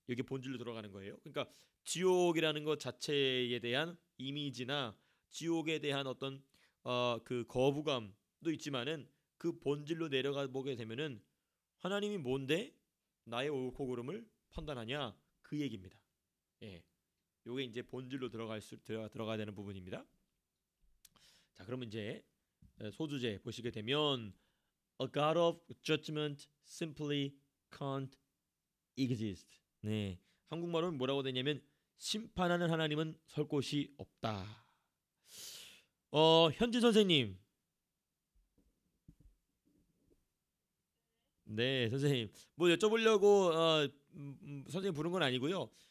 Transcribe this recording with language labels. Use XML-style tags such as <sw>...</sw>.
<ko>여기 본질로 들어가는 거예요. 그러니까 지옥이라는 것 자체에 대한 이미지나 지옥에 대한 어떤 그 거부감도 있지만은 그 본질로 내려가 보게 되면은 하나님이 뭔데 나의 옳고 그름을 판단하냐, 그 얘기입니다. 예, 요게 이제 본질로 들어가야 되는 부분입니다. 자, 그러면 이제 소주제 보시게 되면</ko> <en>A God of judgment simply can't exist.</en> <ko>네, 한국말은 뭐라고 되냐면 심판하는 하나님은 설 곳이 없다. 현진 선생님. 네, 선생님. 뭐 여쭤보려고 선생님 부른 건 아니고요.</ko>